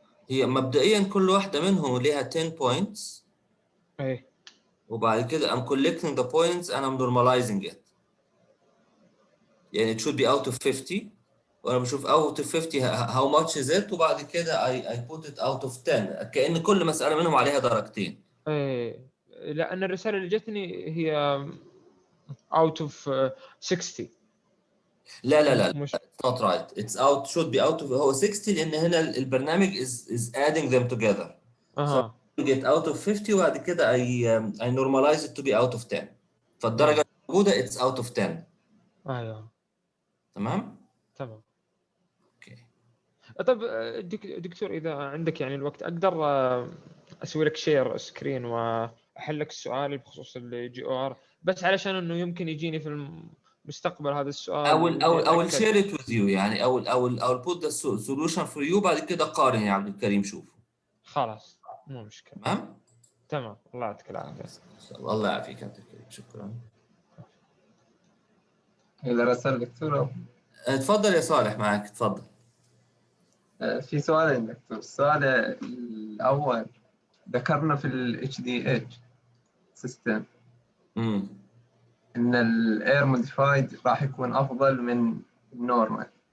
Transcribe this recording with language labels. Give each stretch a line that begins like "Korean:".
Arabic: هي مبدئيا كل واحدة منهم ليها
English: 10 points.
Arabic: ايه
English: وبعد كده I'm collecting the points and I'm normalizing it.
Arabic: يعني
English: it should be out of 50.
Arabic: وانا بشوف
English: out of 50 how much is it، وبعد كده I put it out of 10
Arabic: كأن كل مسألة منهم عليها درجتين. ايه، لان الرساله اللي جتني هي
English: out of 60.
Arabic: لا لا لا مش
English: it's not right. It's out should be out of هو 60
Arabic: لأن هنا البرنامج
English: is adding them together.
Arabic: اها
English: So get out of 50
Arabic: وبعد كده
English: I normalize it to be out of 10.
Arabic: فالدرجة الموجودة
English: it's out of 10.
Arabic: ايوه تمام؟ تمام. اوكي. طيب دكتور اذا عندك يعني الوقت اقدر اسوي لك شير سكرين واحل لك السؤال بخصوص الجي او ار، بس علشان انه يمكن يجيني في المستقبل هذا السؤال.
English: I will share it with you يعني I will put the solution for you
Arabic: بعد كده قارن يا عبد الكريم شوف. خلاص مو مشكلة. تمام؟ تمام، الله يعطيك العافية. الله يعافيك يا عبد الكريم، شكرا. إذا رسل دكتور اتفضل يا صالح، معك اتفضل. في سؤالين دكتور. السؤال الأول ذكرنا في ال HDH سيستم إن الإير موديفايد راح يكون أفضل من النورمال.